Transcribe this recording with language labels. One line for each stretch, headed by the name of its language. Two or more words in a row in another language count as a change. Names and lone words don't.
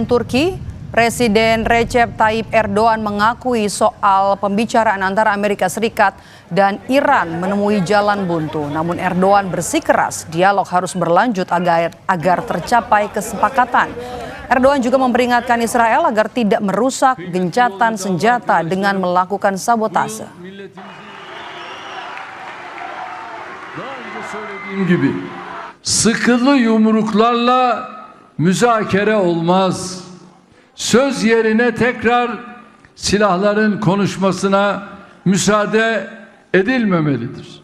Indonesian: Turki, Presiden Recep Tayyip Erdogan mengakui soal pembicaraan antara Amerika Serikat dan Iran menemui jalan buntu. Namun Erdogan bersikeras dialog harus berlanjut agar tercapai kesepakatan. Erdogan juga memperingatkan Israel agar tidak merusak gencatan senjata dengan melakukan sabotase.
Turkish: Sıkılı yumruklarla müzakere olmaz. Söz yerine tekrar silahların konuşmasına müsaade edilmemelidir.